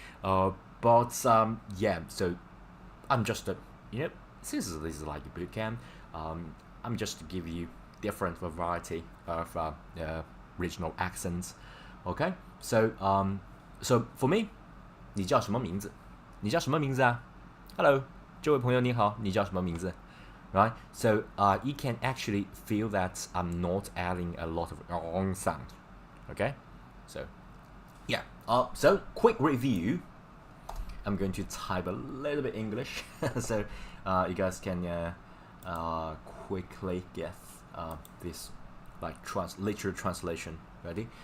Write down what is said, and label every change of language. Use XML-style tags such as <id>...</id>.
<en>But yeah, so I'm just since this is like a boot camp, I'm just to give you different variety of regional accents. Okay, so for me,</en> <zh>你叫什么名字？你叫什么名字啊 ？Hello, 这位朋友你好，你叫什么名字 Right?</zh> <en>So you can actually feel that I'm not adding a lot of sound. Okay, so yeah. So quick review. I'm going to type a little bit English, so you guys can quickly get this like literal translation. Ready?</en>